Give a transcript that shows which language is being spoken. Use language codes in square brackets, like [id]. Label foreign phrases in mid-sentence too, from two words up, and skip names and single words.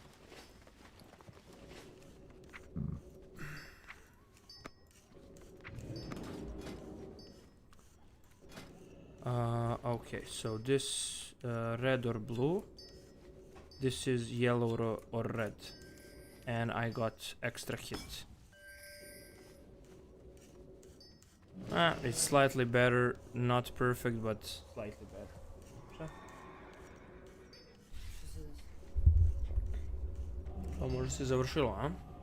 [en] Okay, so this red or blue. This is yellow or red. And I got extra hit. It's slightly better. Not perfect, but slightly better. [sr] Pa možda se završilo, a?